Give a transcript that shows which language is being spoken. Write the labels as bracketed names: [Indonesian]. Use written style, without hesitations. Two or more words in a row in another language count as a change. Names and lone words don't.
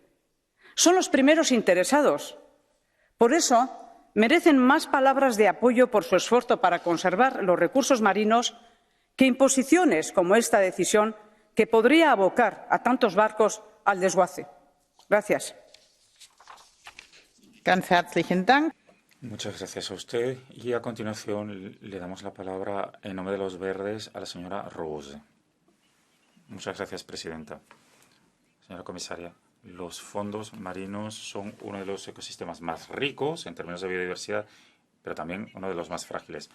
[Spanish] Son los primeros interesados. Por eso, merecen más palabras de apoyo por su esfuerzo para conservar los recursos marinos que imposiciones como esta decisión que podría abocar a tantos barcos al desguace. Gracias. [German] Ganz herzlichen Dank. [Spanish] Muchas gracias a usted. Y a continuación le damos la palabra en nombre de los Verdes a la señora Rose. Muchas gracias, presidenta. Señora comisaria, los fondos marinos son uno de los ecosistemas más ricos en términos de biodiversidad, pero también uno de los más frágiles.